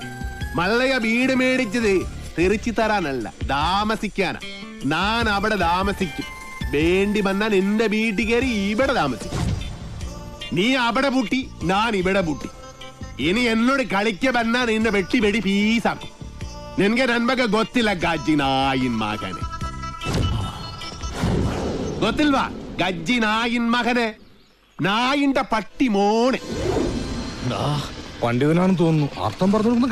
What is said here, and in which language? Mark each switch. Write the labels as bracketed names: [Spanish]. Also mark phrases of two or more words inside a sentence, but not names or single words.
[Malayalam] മള്ളയ വീട് മേടിച്ചത് തെറിച്ചു തരാനല്ല, താമസിക്കാനാ. ഞാൻ അവിടെ താമസിക്കും. വേണ്ടി വന്നാൽ നിന്റെ വീട്ടിൽ കയറി ഇവിടെ താമസിക്കും. നീ അവിടെ പൂട്ടി, ഞാൻ ഇവിടെ പൂട്ടി. ഇനി എന്നോട് കളിക്ക വന്നാ നിന്നെ വെട്ടി വെടി പീസാക്കും. നിനക്ക് നന്മക [Kannada] ಗೊತ್ತಿಲ್ಲ ಗಜ್ಜಿ ನಾಯಿನ್ ಮಗನೆ. ಗೊತ್ತಿಲ್ವಾ ಗಜ್ಜಿ ನಾಯಿನ್ ಮಗനെ? [Malayalam] നായിന്റെ പട്ടി മോനെ. പണ്ഡിതനാണെന്ന് തോന്നുന്നു. അർത്ഥം പറഞ്ഞു